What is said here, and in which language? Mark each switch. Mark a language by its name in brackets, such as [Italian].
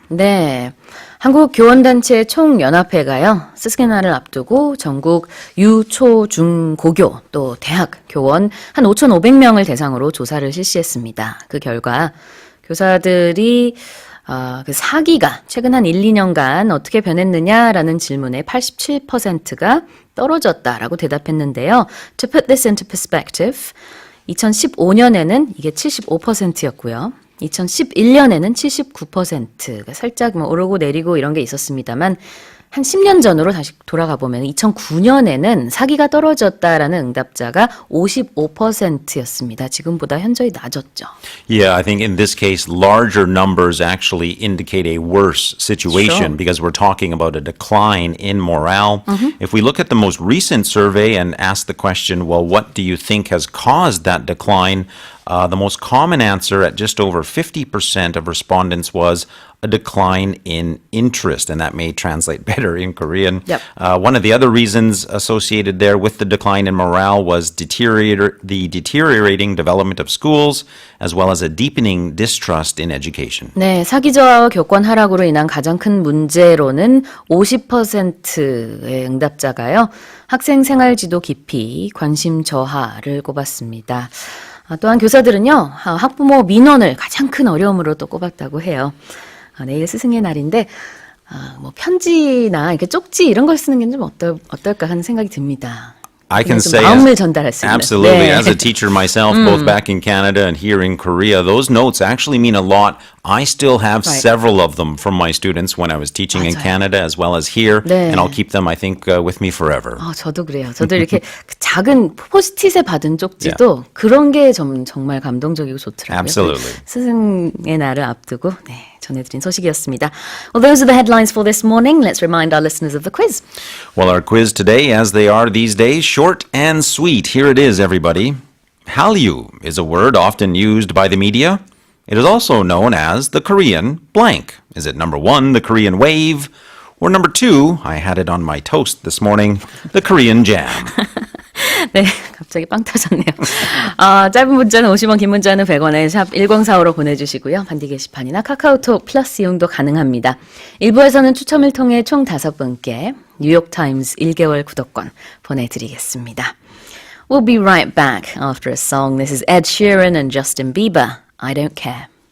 [Korean] 네, 한국 교원단체 총연합회가요, 스승의날을 앞두고 전국 유, 초, 중, 고교 또 대학 교원 한 5,500명을 대상으로 조사를 실시했습니다. 그 결과 교사들이 그 사기가 최근 한 1, 2년간 어떻게 변했느냐라는 질문에 87%가 떨어졌다라고 대답했는데요. [English] To put this into perspective, [Korean] 2015년에는 이게 75%였고요. 2011년에는 79%가 살짝 오르고 내리고 이런 게 있었습니다만 한 10년 전으로 다시 돌아가 보면 2009년에는 사기가 떨어졌다라는 응답자가 55%였습니다. 지금보다 현저히 낮았죠. [English] Yeah, I think in this case, larger numbers actually indicate a worse situation because we're talking about a decline in morale. If we look at the most recent survey and ask the question, well, what do you think has caused that decline? The most common answer at just over 50% of respondents was a decline in interest, and that may translate better in Korean. Yep. One of the other reasons associated there with the decline in morale was the deteriorating development of schools, as well as a deepening distrust in education. [Korean] 네, 사기 저하와 교권 하락으로 인한 가장 큰 문제로는 50%의 응답자가요. 학생 생활 지도 기피, 관심 저하를 꼽았습니다. 또한 교사들은요, 학부모 민원을 가장 큰 어려움으로 또 꼽았다고 해요. 내일 스승의 날인데, 뭐 편지나 이렇게 쪽지 이런 걸 쓰는 게 좀 어떨까 하는 생각이 듭니다. [English] I can say [Korean] 마음을 전달할 수 있는. [English] absolutely [Korean] 네. [English] as a teacher myself, both back in Canada and here in Korea, those notes actually mean a lot. I still have Right. several of them from my students when I was teaching in [Korean] 맞아요. [English] Canada as well as here, [Korean] 네. [English] and I'll keep them, I think, with me forever. [Korean] 저도 그래요. 저도 이렇게 작은 포스트잇에 받은 쪽지도 그런 게 정말 감동적이고 좋더라고요. [English] Absolutely. [Korean] 스승의 날을 앞두고 전해드린 소식이었습니다. [English] Well, those are the headlines for this morning. Let's remind our listeners of the quiz. Well, our quiz today, as they are these days, short and sweet. Here it is, everybody. Hallyu is a word often used by the media. It is also known as the Korean blank. Is it number 1, the Korean wave, or number 2, I had it on my toast this morning, the Korean jam? [Korean] 네, 갑자기 빵 터졌네요. 짧은 문자는 50원, 긴 문자는 100원에 샵 1045로 보내주시고요. 반디 게시판이나 카카오톡 플러스 이용도 가능합니다. 1부에서는 추첨을 통해 총 5분께 뉴욕타임즈 1개월 구독권 보내드리겠습니다. [English] We'll be right back after a song. This is Ed Sheeran and Justin Bieber. I don't care.